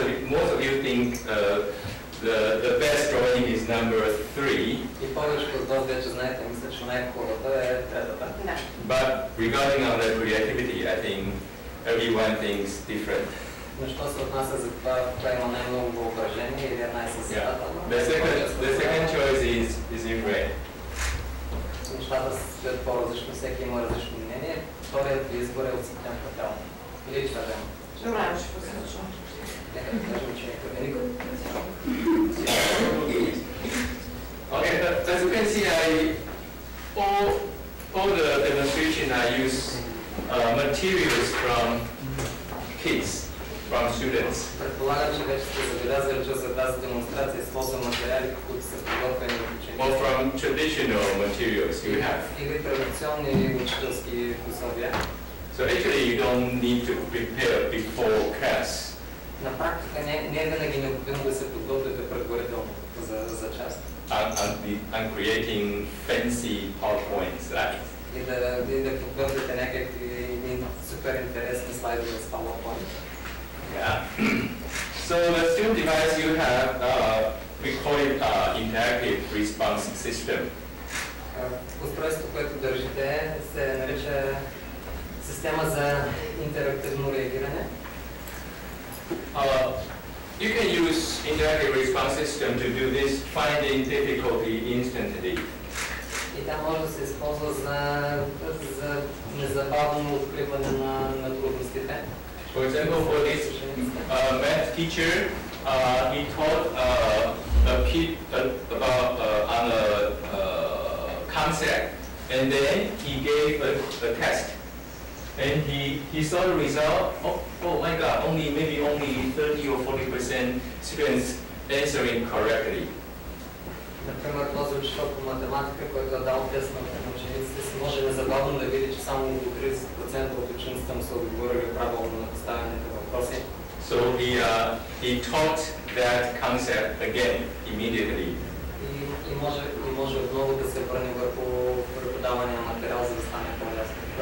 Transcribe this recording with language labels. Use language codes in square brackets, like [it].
[en] Most of you think the best drawing is number 3. [bg] И повечето от вас вече знаете, мисля, че най-хубавата е третата. [en] But regarding on the creativity, I think everyone thinks different. [bg] Но що се отнася за това, кое има най-много въображение или е най-създателно? [en] The second choice is in red. [bg] Нещата стоят по-различно, всеки има различно мнение. Вторият избор е от светен петел. Или червен. Добре, ще посрещам. Нека да кажем, че е никой. [en] Okay, as you can see, all the demonstration I use materials from kids, from students. [bg] Предполагам, че вече сте забелязали, че за тази демонстрация използвам материали, които са подготвени от ученици. [en] Or from traditional materials you have. [bg] Или традиционни учителски пособия. [en] So actually you don't need to prepare before class. [bg] На практика не е винаги необходимо да се подготвяте предварително за част. [en] I'm creating fancy PowerPoint slides. [bg] И да подготвяте някакви супер интересни слайдове с PowerPoint. [en] Yeah. So the student device you have, we call it interactive response system. [bg] Устройството, което държите, се нарича система за интерактивно реагиране. [en] You can use interactive response system to do this finding difficulty instantly. [bg] И тя може да се използва за незабавно откриване на трудностите. [en] For example, for this math teacher, he taught a kid about on a concept, and then he gave a test, and he saw the result. Oh my God! Maybe only 30 or 40% students answering correctly. [bg] Например, този учител по математика, който е дал тест на учениците си, може незабавно да види, че само до 30% от учениците му са отговорили правилно на поставените въпроси. [en] So he taught that concept again immediately. [bg] И може отново да се върне върху преподавания материал, за да стане по-ясно.